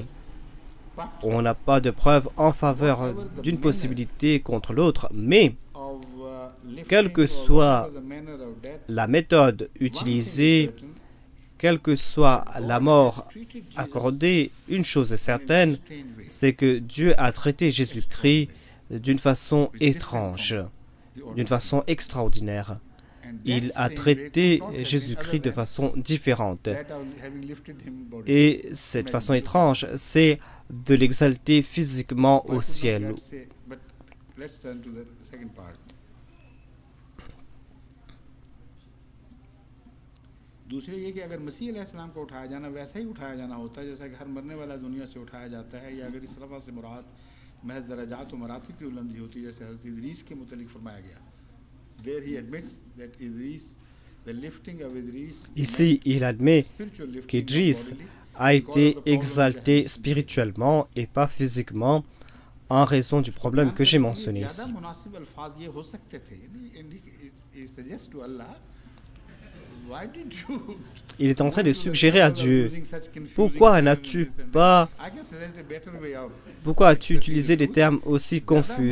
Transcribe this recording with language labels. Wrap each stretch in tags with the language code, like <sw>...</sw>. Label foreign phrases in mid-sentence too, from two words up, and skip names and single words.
<fr>On n'a pas de preuve en faveur d'une possibilité contre l'autre, mais quelle que soit la méthode utilisée, quelle que soit la mort accordée, une chose est certaine, c'est que Dieu a traité Jésus-Christ d'une façon étrange, d'une façon extraordinaire. il a traité Jésus-Christ de façon différente. Et cette façon étrange, c'est de l'exalter physiquement au ciel.</fr> <ur>دوسرے یہ کہ اگر مسیح علیہ السلام کو اٹھایا جانا ویسا ہی اٹھایا جانا ہوتا جیسا کہ ہر مرنے والا دنیا سے اٹھایا جاتا ہے یا اگر اس رفع سے مراد محض درجات اور مراتب کی بلندی ہوتی جیسے حضرت ادریس کے متعلق فرمایا گیا.</ur> <en>There he admits that Idris, the lifting of Idris,</en> <fr>ici il admet qu'Idris a été exalté spirituellement et pas physiquement en raison du problème que j'ai mentionné ici. Il est en train de suggérer à Dieu, pourquoi as-tu utilisé des termes aussi confus?</fr>